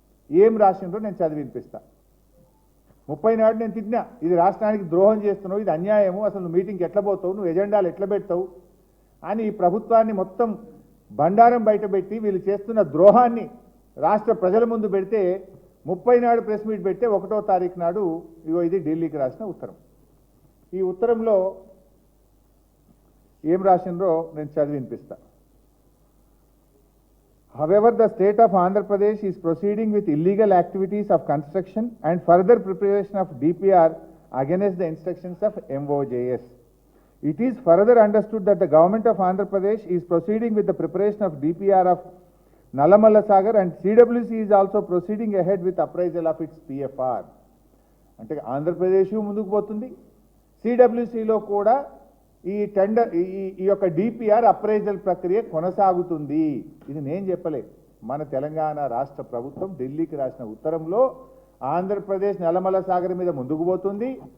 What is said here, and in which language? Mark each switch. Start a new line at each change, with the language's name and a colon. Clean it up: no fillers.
Telugu: ఏం రాసిండ్రో నేను చదివి వినిపిస్తా. 30 నాడు నేను తిట్టినా, ఇది రాష్ట్రానికి ద్రోహం చేస్తున్నావు, ఇది అన్యాయము, అసలు నువ్వు మీటింగ్కి ఎట్లా పోతావు, నువ్వు ఎజెండాలు ఎట్లా పెడతావు అని ఈ ప్రభుత్వాన్ని మొత్తం బండారం బయటపెట్టి వీళ్ళు చేస్తున్న ద్రోహాన్ని రాష్ట్ర ప్రజల ముందు పెడితే 30 నాడు ప్రెస్ మీట్ పెడితే 1వ తారీఖు నాడు ఇగో ఇది ఢిల్లీకి రాసిన ఉత్తరం. ఈ ఉత్తరంలో ఏం రాసిండ్రో నేను చదివి వినిపిస్తా.
English: However, the state of Andhra Pradesh is proceeding with illegal activities of construction and further preparation of DPR against the instructions of MOJS. It is further understood that the government of Andhra Pradesh is proceeding with the preparation of DPR of Nallamalla Sagar and CWC is also proceeding ahead with appraisal of its PFR.
Telugu: అంటే ఆంధ్రప్రదేశ్ ముందుకు పోతుంది, సిడబ్ల్యూసిలో కూడా ఈ tender ఈ యొక్క DPR appraisal ప్రక్రియ కొనసాగుతుంది. ఇది నేను చెప్పలే, మన తెలంగాణ రాష్ట్ర ప్రభుత్వం ఢిల్లీకి రాసిన ఉత్తరంలో ఆంధ్రప్రదేశ్ నల్లమల్ల సాగర్ మీద ముందుకు పోతుంది.